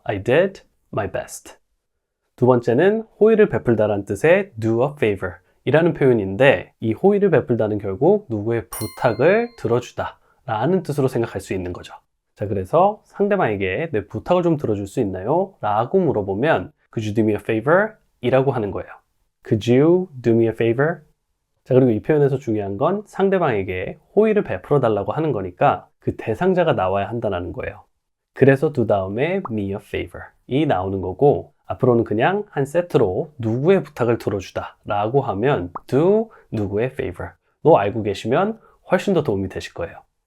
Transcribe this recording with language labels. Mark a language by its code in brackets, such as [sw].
[en] I did my best. [ko] 두 번째는 호의를 베풀다라는 뜻의 [en] do a favor [ko] 이라는 표현인데 이 호의를 베풀다는 결국 누구의 부탁을 들어주다 라는 뜻으로 생각할 수 있는 거죠. 자, 그래서 상대방에게 내 부탁을 좀 들어줄 수 있나요? 라고 물어보면 [en] Could you do me a favor? [ko] 이라고 하는 거예요. [en] Could you do me a favor? [ko] 자, 그리고 이 표현에서 중요한 건 상대방에게 호의를 베풀어 달라고 하는 거니까 그 대상자가 나와야 한다는 거예요. 그래서 do 다음에 [en] me a favor [ko] 이 나오는 거고 앞으로는 그냥 한 세트로 누구의 부탁을 들어주다 라고 하면 do 누구의 favor 로 알고 계시면 훨씬 더 도움이 되실 거예요.